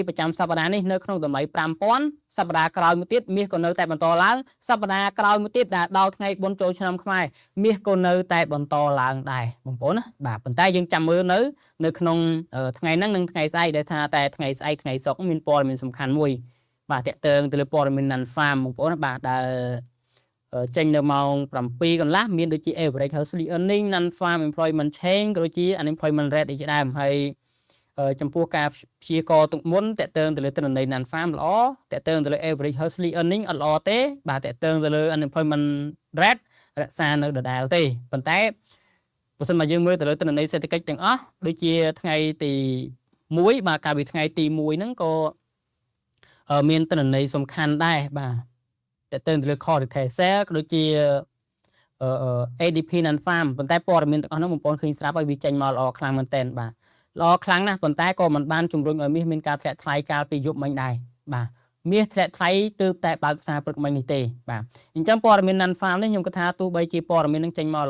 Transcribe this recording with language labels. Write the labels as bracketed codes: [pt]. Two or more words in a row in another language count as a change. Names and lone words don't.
[km] ប្រចាំសប្តាហ៍នេះនៅក្នុងតម្លៃ$5000សប្តាហ៍ក្រោយមួយទៀតមាសក៏នៅតែបន្តឡើងសប្តាហ៍ក្រោយមួយទៀតដែលដល់ថ្ងៃបុណ្យចូលឆ្នាំខ្មែរមាសក៏នៅតែបន្តឡើងដែរបងប្អូនណាបាទប៉ុន្តែ យើងចាំមើលនៅក្នុងថ្ងៃហ្នឹងនិងថ្ងៃស្អែកដែលថាតែថ្ងៃស្អែកថ្ងៃសុក្រមានព័ត៌មានសំខាន់មួយបាទតាក់ទងទៅលើព័ត៌មាន Non-Farm បងប្អូន ណាបាទដែលចេញនៅម៉ោង7កន្លះមានដូចជា [en] average household earning Non-Farm employment change [km] ក៏ដូចជា [en] unemployment rate [km] ជា ដើមហើយចំពោះការព្យាករណ៍ទុកមុនតេតើងទៅលើទិន្នន័យ Non-Farm ល្អតេតើងទៅលើ [en] average household earning [km] អត់ល្អទេបាទតេតើងទៅលើ [en] unemployment rate [km] រក្សានៅដដែលទេប៉ុន្តែបើសិនមកយើងមើលទៅលើទិន្នន័យសេដ្ឋកិច្ចទាំងអស់ដូចជាថ្ងៃទី1បាទកាលពីថ្ងៃទី1ហ្នឹងក៏មានទិន្នន័យសំខាន់ដែរបាទតេតើងទៅលើ [en] core retail sale [km] ក៏ដូចជា ADP Non-Farm ប៉ុន្តែព័ត៌មានទាំងអស់ហ្នឹងបងប្អូនឃើញស្រាប់ហើយវាចេញមកល្អខ្លាំងមែនតើបាទល្អខ្លាំងណាស់ប៉ុន្តែក៏មិនបានជំរុញឲ្យមាសមានការធ្លាក់ថ្លៃកាលពីយប់មិញដែរបាទ មាសធ្លាក់ថ្លៃទើបតែបើកផ្សារព្រឹកមិញនេះទេបាទអញ្ចឹងព័ត៌មាន Non-Farm នេះខ្ញុំគិតថាទោះបីជាព័ត៌មាននឹងចេញមក